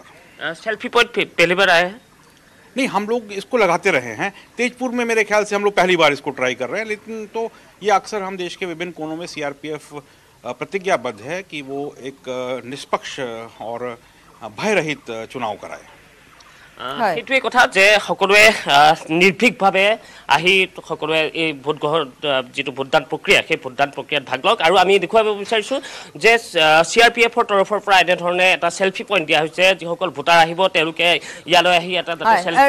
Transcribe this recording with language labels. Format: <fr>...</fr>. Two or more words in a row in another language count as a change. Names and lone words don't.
<hi>सेल्फी पॉइंट पहली बार आए हैं? नहीं, हम लोग इसको लगाते रहे हैं। तेजपुर में मेरे ख्याल से हम लोग पहली बार इसको ट्राई कर रहे हैं, लेकिन तो ये अक्सर हम देश के विभिन्न कोनों में CRPF प्रतिज्ञाबद्ध है कि वो एक निष्पक्ष और भय रहित चुनाव कराए।</hi> <as>সেইটোৱে কথা যে সকলোৱে নিৰ্ভীকভাৱে আহি সকলোৱে এই ভোটগ্ৰহণ যিটো ভোটদান প্ৰক্ৰিয়া সেই ভোটদান প্ৰক্ৰিয়াত ভাগ লওক। আৰু আমি দেখুৱাব বিচাৰিছোঁ যে CRPFৰ তৰফৰ পৰা এনেধৰণে এটা চেল্ফি পইণ্ট দিয়া হৈছে, যিসকল ভোটাৰ আহিব তেওঁলোকে ইয়ালৈ আহি এটা চেল্ফি</as>